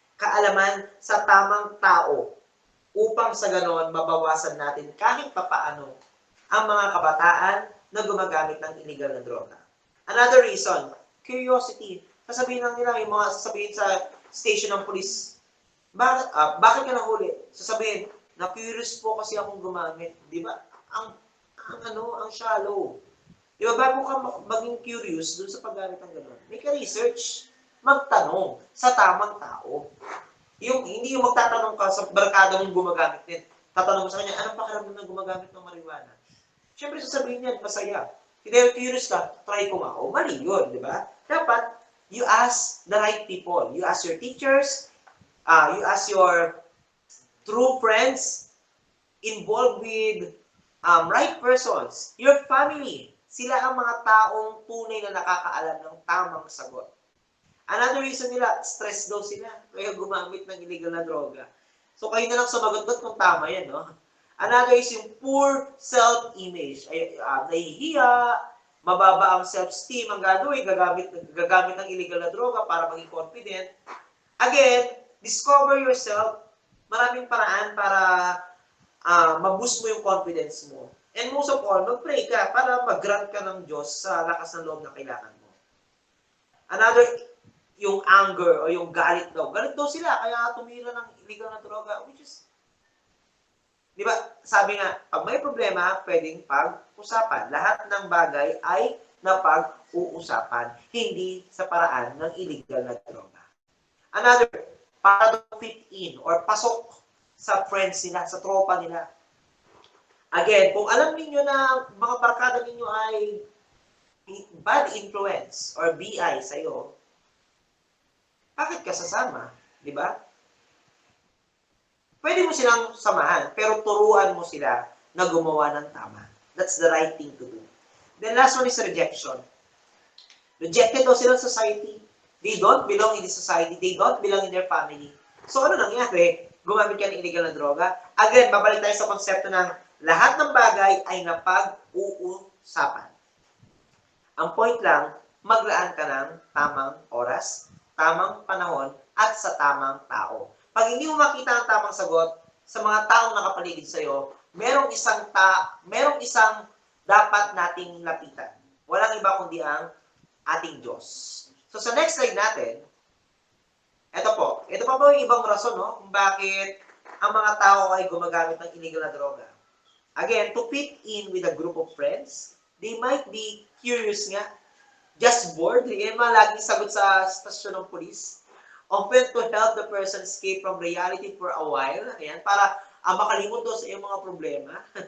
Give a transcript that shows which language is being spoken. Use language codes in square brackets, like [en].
[tl] Kaalaman sa tamang tao upang sa ganon mabawasan natin kahit papaano ang mga kabataan na gumagamit ng illegal na droga. [en] Another reason, curiosity. [tl] Sasabihin lang nila, yung mga sasabihin sa station ng police, bakit ka nahuli? Sasabihin, na-curious po kasi akong gumamit. Di ba? Ang shallow. Di ba, bago ka maging curious dun sa paggamit ng gano'n, [en] make a research. [tl] Magtanong sa tamang tao. Hindi yung magtatanong ka sa barkada mong gumagamit din. Tatanong mo sa kanya, anong pakiramdam na gumagamit ng marijuana? Siyempre, sasabihin niya, masaya. Hindi, curious ka, try ko nga. O, mali yun, di ba? [en] Dapat, you ask the right people. You ask your teachers, you ask your true friends, involved with right persons, your family. [tl] Sila ang mga taong tunay na nakakaalam ng tamang sagot. Another reason nila, stress daw sila. Kaya gumamit ng illegal na droga. So, kayo na lang sumagot kung tama yan, no? [en] Another is [tl] yung [en] poor self-image. [tl] Nahihiya, mababa ang self-esteem, ang gagawin, gagamit ng illegal na droga para maging confident. [en] Again, discover yourself. [tl] Maraming paraan para ma-boost mo yung confidence mo. And most of all, mag-pray ka para mag-grant ka ng Diyos sa lakas ng loob na kailangan mo. Another, yung anger o yung galit daw. Galit daw sila, kaya tumira ng illegal na droga, [en] which is, [tl] di ba, sabi nga, pag may problema, pwedeng pag-usapan. Lahat ng bagay ay napag-uusapan, hindi sa paraan ng illegal na droga. Another, para fit in or pasok sa friends nila, sa tropa nila. Again, kung alam niyo na mga barkada ninyo ay [en] bad influence [tl] or BI sa'yo, bakit ka sasama? Di ba? Pwede mo silang samahan, pero turuan mo sila na gumawa ng tama. [en] That's the right thing to do. Then last one is rejection. Rejected [tl] daw sila [en] sa society. They don't belong in the society. They don't belong in their family. [tl] So ano nangyari? Gumamit ka ng illegal na droga. Again, babalik tayo sa konsepto ng lahat ng bagay ay napag-uusapan. Ang point lang, maglaan ka ng tamang oras, tamang panahon, at sa tamang tao. Pag hindi mo makita ang tamang sagot sa mga taong nakapaligid sa'yo, merong isang dapat nating lapitan. Walang iba kundi ang ating Diyos. So sa next slide natin, ito pa yung ibang rason, no? Kung bakit ang mga tao ay gumagamit ng illegal na droga. [en] Again, to fit in with a group of friends, they might be curious [tl] nga, [en] just bored. [tl] Yan mga laging sagot sa stasyon ng police. [en] Often to help the person escape from reality for a while. [tl] Ayan, para makalimot doon sa iyong mga problema.